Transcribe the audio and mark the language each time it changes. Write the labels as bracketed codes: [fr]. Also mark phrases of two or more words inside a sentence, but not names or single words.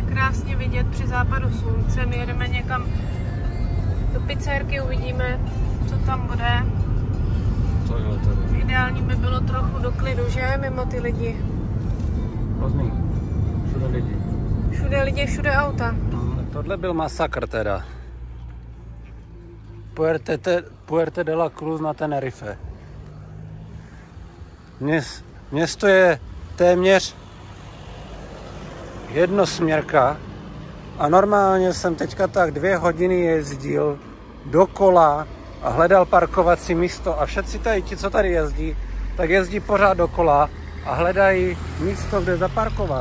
[cs] krásně vidět při západu slunce. My jedeme někam do pizzerky, uvidíme, co tam bude. Ideální by bylo trochu do klidu, že? Mimo ty lidi. Hrozný. Všude lidi. Všude lidi, všude auta. Tohle byl masakr teda. Puerto de la Cruz na Tenerife. Město je téměř jednosměrka a normálně jsem teďka tak 2 hodiny jezdil dokola a hledal parkovací místo a všetci tady, ti, co tady jezdí, tak jezdí pořád dokola a hledají místo, kde zaparkovat.